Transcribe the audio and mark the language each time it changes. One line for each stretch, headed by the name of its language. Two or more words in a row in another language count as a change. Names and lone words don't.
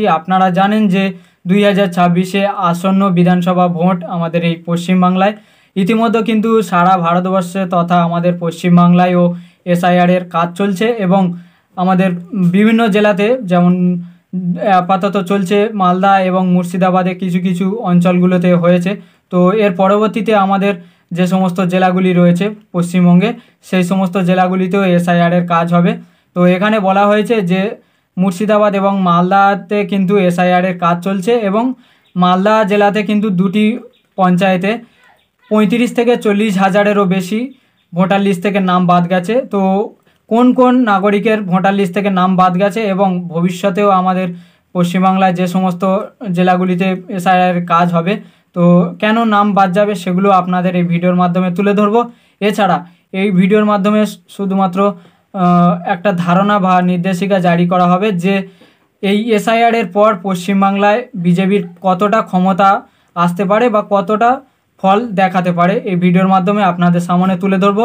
Bangla: আপনারা জানেন যে 2026 আসন্ন বিধানসভা ভোট আমাদের এই পশ্চিম বাংলায় ইতিমধ্যে কিন্তু সারা ভারতবর্ষে তথা আমাদের পশ্চিম বাংলায় ও এসআইআর এর কাজ চলছে এবং আমাদের বিভিন্ন জেলাতে যেমন আপাতত চলছে মালদা এবং মুর্শিদাবাদে কিছু কিছু অঞ্চলগুলোতে হয়েছে। তো এর পরবর্তীতে আমাদের যে সমস্ত জেলাগুলি রয়েছে পশ্চিমবঙ্গে সেই সমস্ত জেলাগুলিতেও এসআইআর এর কাজ হবে। তো এখানে বলা হয়েছে যে মুর্শিদাবাদ এবং মালদাতে কিন্তু এসআইআর এর কাজ চলছে এবং মালদা জেলাতে কিন্তু দুটি পঞ্চায়েতে 35 থেকে 40 হাজারেরও বেশি ভোটার লিস্ট থেকে নাম বাদ গেছে। তো কোন কোন নাগরিকের ভোটার লিস্ট থেকে নাম বাদ গেছে এবং ভবিষ্যতেও আমাদের পশ্চিম বাংলায় যে সমস্ত জেলাগুলিতে এসআইআর কাজ হবে তো কেন নাম বাদ যাবে সেগুলো আপনাদের এই ভিডিওর মাধ্যমে তুলে ধরব। এছাড়া এই ভিডিওর মাধ্যমে শুধুমাত্র একটা ধারণা বা নির্দেশিকা জারি করা হবে যে এই এসআইআর এর পর পশ্চিম বাংলায় বিজেপির কতটা ক্ষমতা আসতে পারে বা কতটা ফল দেখাতে পারে এই ভিডিওর মাধ্যমে আপনাদের সামনে তুলে ধরব।